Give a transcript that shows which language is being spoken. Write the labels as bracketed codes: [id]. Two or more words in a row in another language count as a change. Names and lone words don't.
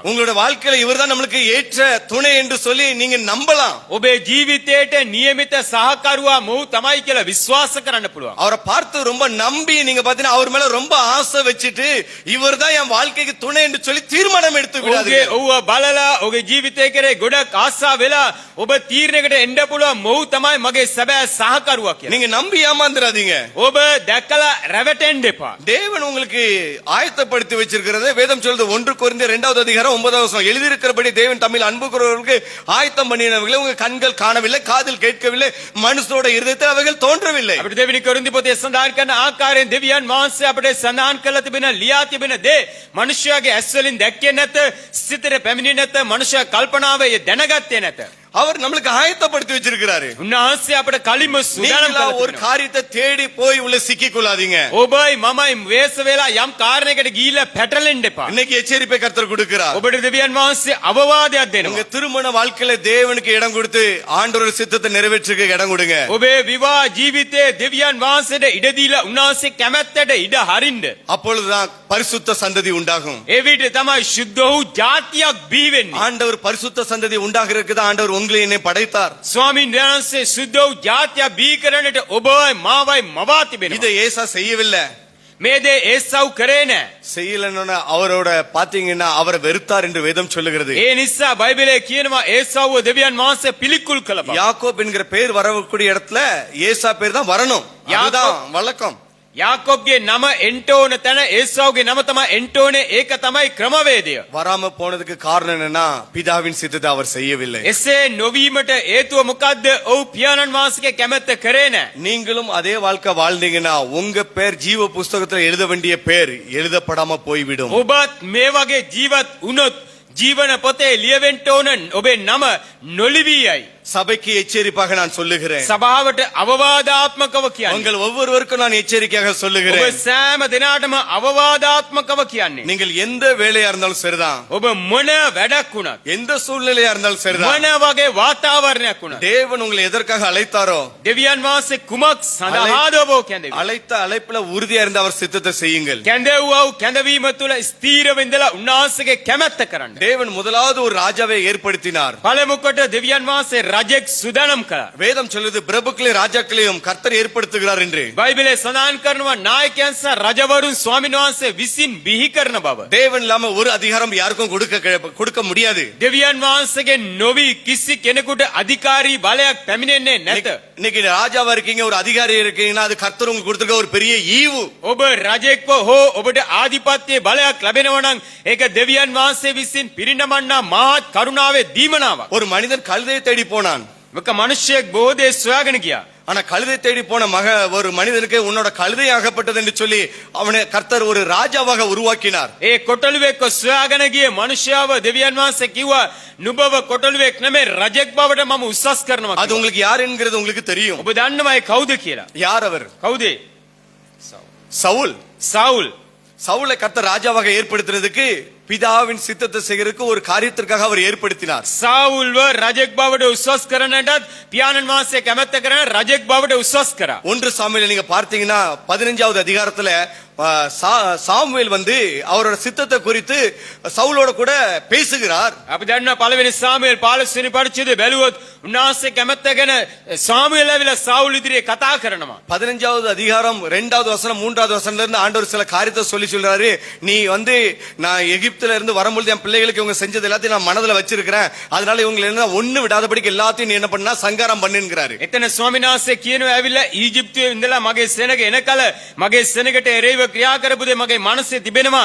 [ta] உங்களோட வாழ்க்கையில இவர்தான் நம்மளுக்கு ஏற்ற துணை என்று சொல்லி நீங்க நம்பலாம். [si] ඔබේ ජීවිතයට නියමිත සහකරුවා මොහු තමයි කියලා විශ්වාස කරන්න පුළුවන්. [ta] அவரை பார்த்து ரொம்ப நம்பி நீங்க பாத்தீங்கன்னா அவர் மேல ரொம்ப ஆசை வச்சுட்டு இவர்தான் என் வாழ்க்கைக்கு துணை என்று சொல்லி தீர்மானம் எடுத்து [si] ඔහුගේ [ta] விடாதீங்க. [si] ඔහුව බලලා ඔහුගේ ජීවිතය කරේ ගොඩක් ආසා වෙලා ඔබ තීරණයකට එන්න පුළුවන් මොහු තමයි මගේ සැබෑ සහකරුවා කියලා. [ta] நீங்க நம்பி ஏமாந்துடாதீங்க. [si] ඔබ දැකලා රැවටෙන්න එපා. [ta] தேவன் உங்களுக்கு ஆயத்தப்படுத்தி வச்சிருக்கிறது வேதம் சொல்றது 1 கொரிந்தியர் 2வது அதிகாரம் 9வது வசனம். எழுதியிருக்கிறபடி தேவன் தம்மில் அன்பு கூறுகிறவர்களுக்கு ஆயத்தம் பண்ணினவர்களை உங்க கண்கள் காணவில்லை, காதில் கேட்கவில்லை, மனுஷனோட இருதயத்தில் அவைகள் தோன்றவில்லை. [si] අපිට දෙවෙනි කොරින්ති පොතේ සඳහන් කරන ආකාරයෙන් දෙවියන් වහන්සේ අපිට සඳහන් කරලා තිබෙන ලියා තිබෙන දේ මනුෂ්‍යයාගේ ඇස් වලින් දැක්කේ නැත, සිතට පැමිණෙන්නේ නැත, මනුෂ්‍ය කල්පනාවේ දැනගත්තේ නැත. [ta] அவர் நம்மளுக்கு ஆயத்தப்படுத்தி வச்சிருக்கிறாரு. [si] උන්වහන්සේ අපිට කලින්ම සූදානම් [ta] நீங்களா [si] කරලා [ta] ஒரு [si] තිබෙනවා. [ta] காரியத்தை தேடி போய் உள்ள சிக்கிக் கொள்ளாதீங்க. [si] ඔබයි මමයි වේස වෙලා යම් කාරණයකට ගිහිල්ලා පැටලෙන්න එපා. [ta] இன்னைக்கு எச்சரிப்பை கர்த்தர் கொடுக்கிறார். [si] ඔබට දෙවියන් වහන්සේ අවවාදයක් [ta] உங்க [si] දෙනවා. [ta] திருமண வாழ்க்கையில தேவனுக்கு இடம் கொடுத்து ஆண்டவருடைய சித்தத்தை நிறைவேற்றுக்க இடம் கொடுங்க. [si] ඔබේ විවාහ ජීවිතයේ දෙවියන් වහන්සේට ඉඩ දීලා උන්වහන්සේ කැමැත්තට ඉඩ හරින්න. [ta] அப்பொழுதுதான் பரிசுத்த சந்ததி உண்டாகும். [si] ඒ විදිහට තමයි සුද්ධ වූ ජාතියක් බිහි වෙන්නේ. [ta] ஆண்டவர் பரிசுத்த சந்ததி உண்டாகிறதுக்கு தான் ஆண்டவர் உங்களை என்னை படைத்தார். [si] ස්වාමීන් වහන්සේ සුද්ධ වූ ජාතියක් බිහි කරන්නට ඔබයි මාවයි මවා තිබෙනවා. [ta] இதை ஏசா செய்யவில்லை. [si] මේ දේ ඒසව් කරේ නැහැ. [ta] செய்யலன்னு அவரோட பாத்தீங்கன்னா அவரை வெறுத்தார் என்று வேதம் சொல்லுகிறது. [si] ඒ නිසා බයිබලයේ කියනවා ඒසව්ව දෙවියන් වහන්සේ පිළිකුල් කළ බව. [ta] யாக்கோப் என்கிற பேர் வரக்கூடிய இடத்துல ஏசா பேர் தான் வரணும். அதுதான் வழக்கம். [si] යාකොබ්ගේ නම එන්ට ඕන තැන ඒසව්ගේ නම තමයි එන්ට ඕනේ. ඒක තමයි ක්‍රමවේදය. [ta] வராம போனதுக்கு காரணம் என்னன்னா பிதாவின் சித்தத்தை அவர் செய்யவில்லை. [si] එසේ නොවීමට හේතුව මොකද්ද? ඔව් පියාණන් වහන්සේගේ කැමැත්ත කරේ නැහැ. [ta] நீங்களும் அதே வாழ்க்கை வாழ்ந்தீங்கன்னா உங்க பேர் ஜீவ புஸ்தகத்துல எழுத வேண்டிய பேர் எழுதப்படாம போய்விடும். [si] ඔබත් මේ වගේ ජීවත් වුණොත් ජීවන පොතේ ලියවෙන්න ඕන ඔබේ නම නොලිවි යයි. [ta] சபைக்கு எச்சரிப்பாக நான் சொல்லுகிறேன். [si] සභාවට අවවාදාත්මකව කියන්නේ. [ta] உங்கள் ஒவ்வொருவருக்கும் நான் எச்சரிக்கையாக [si] ඔබ [ta] சொல்லுகிறேன். [si] සෑම දිනාටම අවවාදාත්මකව කියන්නේ. [ta] நீங்கள் எந்த வேலையா இருந்தாலும் சரிதான், [si] ඔබ මොන වැඩක් වුණත්, [ta] எந்த சூழ்நிலையா இருந்தாலும் சரிதான், [si] මොන වගේ වාතාවරණයක් වුණත්, [ta] தேவன் உங்களை எதற்காக அழைத்தாரோ [si] දෙවියන් වහන්සේ කුමක් සඳහාද ඔබ කැඳෙවි. [ta] அழைத்த அழைப்புல உறுதியா இருந்த அவர் சித்தத்தை செய்யுங்கள். [si] කැඳෙව්වව කැඳවීම තුළ ස්ථීරව ඉඳලා උන්වහන්සේගේ කැමැත්ත කරන්න. [ta] தேவன் முதலாவது ஒரு ராஜாவை ஏற்படுத்தினார். [si] පළමු කොට දෙවියන් වහන්සේ රජෙක් සුදානම් කළා. [ta] வேதம் சொல்லுது பிரபுக்களையும் ராஜாக்களையும் கர்த்தர் ஏற்படுத்துகிறார் என்று. [si] බයිබලයේ සඳහන් කරනවා නායකයන් සහ රජවරුන් ස්වාමීන් වහන්සේ විසින් බිහි කරන බව. [ta] தேவன் இல்லாம ஒரு அதிகாரம் யாருக்கும் கொடுக்க முடியாது. [si] දෙවියන් වහන්සේගේ නොවි කිසි කෙනෙකුට අධිකාරී බලයක් පැමිණෙන්නේ නැත. [ta] இன்னைக்கு ராஜாவா இருக்கீங்க, ஒரு அதிகாரி இருக்கீங்கன்னா அது கர்த்தர் உங்களுக்கு கொடுத்திருக்க ஒரு பெரிய ஈவு. [si] ඔබ රජෙක්ව හෝ ඔබට ආධිපත්‍ය බලයක් ලැබෙනවා නම් ඒක දෙවියන් වහන්සේ විසින් පිරිනමන්නා මහත් කරුණාවේ දීමනාවක්. [ta] ஒரு மனிதன் கழுதையை தேடி போனான். [si] එක මිනිසෙක් බොහෝ දේ සොයාගෙන ගියා. [ta] ஆனா கழுதை தேடி போன ஒரு மனிதனுக்கு உன்னோட கழுதை ஆகப்பட்டது என்று சொல்லி அவனை கர்த்தர் ஒரு ராஜாவாக உருவாக்கினார். [si] ඒ කොටලුවෙක්ව සොයාගෙන ගිය මිනිසයාව දෙවියන් වහන්සේ කිව්වා නුඹව කොටලුවෙක් නෙමෙයි රජෙක් බවට මම උස්සස් කරනවා. [ta] அது உங்களுக்கு யார் என்கிறது உங்களுக்கு தெரியும். [si] ඔබ දන්නවයි කවුද කියලා? [ta] யார் அவர்? [si] කවුද? [ta] சவுல். [si] සවුල්. [ta] சவுலை கர்த்தர் ராஜாவாக ஏற்படுத்துறதுக்கு பிதாவின் சித்தத்தை செய்யறதுக்கு ஒரு காரியத்திற்காக அவர் ஏற்படுத்தினார். [si] සාවුල්ව රජෙක් බවට උස්සස් කරන්නටත් පියාණන් වහන්සේ කැමැත්ත කරන රජෙක් බවට උස්සස් කරා. [ta] 1 சாமுவேல் நீங்க பார்த்தீங்கன்னா 15வது அதிகாரத்துல சாமுவேல் வந்து அவரோட சித்தத்தை குறித்து சவுலோட கூட பேசுகிறார். [si] අපි දන්නවා පළවෙනි සාමුවෙල් 15 වෙනි පරිච්ඡේදය බැලුවොත් උන්වහන්සේ කැමැත්ත ගැන සාමුවෙල් ඇවිල්ලා සාවුල් ඉදිරියේ කතා කරනවා. [ta] 15வது அதிகாரம் 2வது வசனம் 3வது வசனத்துல இருந்து ஆண்டவர் சில காரியத்தை சொல்றாரு. நீ வந்து நான் எகிப்துல இருந்து வரும்பொழுது என் பிள்ளைகளுக்கு இவங்க செஞ்சது எல்லாத்தையும் நான் மனதுல வச்சிருக்கிறேன். அதனால இவங்களை என்ன ஒண்ணு விடாதபடிக்கு எல்லாத்தையும் நீ என்ன பண்ணா சங்காரம் பண்ணுங்கிறாரு. [si] එතන ස්වාමීන් වහන්සේ කියනවා ඇවිල්ලා ඊජිප්තුවේ ඉඳලා මගේ සෙනග එනකල මගේ සෙනගට එරෙහිව ක්‍රියා කරපු දේ මගේ මනසේ තිබෙනවා.